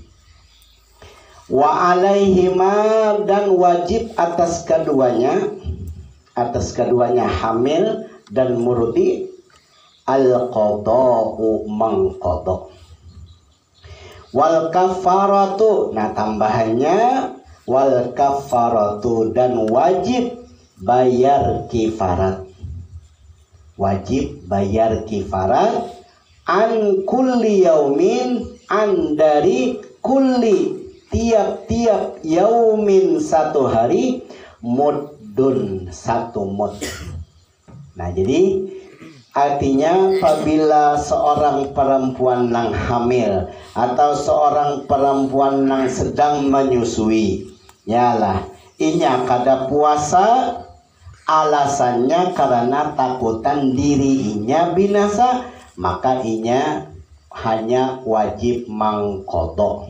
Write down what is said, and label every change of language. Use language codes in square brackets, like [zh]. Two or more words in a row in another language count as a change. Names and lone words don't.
[ar] وعليهما, [bjn] dan wajib atas keduanya hamil dan murdi, al-qada'u mengqadha. [ar] والكفارة, [bjn] nah tambahannya [ar] والكفارة, [bjn] dan wajib bayar kifarat. Wajib bayar kifarat [ar] عن كل يوم, [bjn] an dari kulli, tiap-tiap yaumin satu hari, muddun satu mud. Nah, jadi artinya apabila seorang perempuan nang hamil atau seorang perempuan nang sedang menyusui, yalah, inya kada puasa alasannya karena takutan dirinya binasa, maka inya hanya wajib mangkodo.